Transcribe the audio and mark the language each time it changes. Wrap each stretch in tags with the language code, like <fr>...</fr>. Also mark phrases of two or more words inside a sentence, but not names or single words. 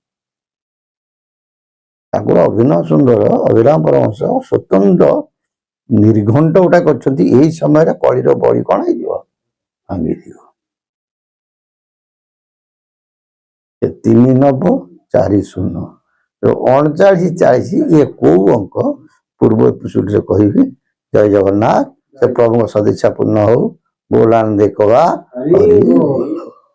<or>ତାକୁ ଅଭିନବ ସୁନ୍ଦର ଅଭିରାମ ପରମହଂସ ସ୍ୱତନ୍ତ୍ର ନିର୍ଘଣ୍ଟ ଗୋଟା କରିଛନ୍ତି। ଏଇ ସମୟରେ କଳିର ବଳି କଣ ହେଇଯିବ? ଭାଙ୍ଗିଯିବ। 3-9-40 39-40 ଇଏ କୋଉ ଅଙ୍କ ପୂର୍ବ ଏପିସୋଡରେ କହିବି। ଜୟ ଜଗନ୍ନାଥ।</or> <hi>से प्रभु सदिच्छा पूर्ण हो। बोल आनंद कवा।</hi>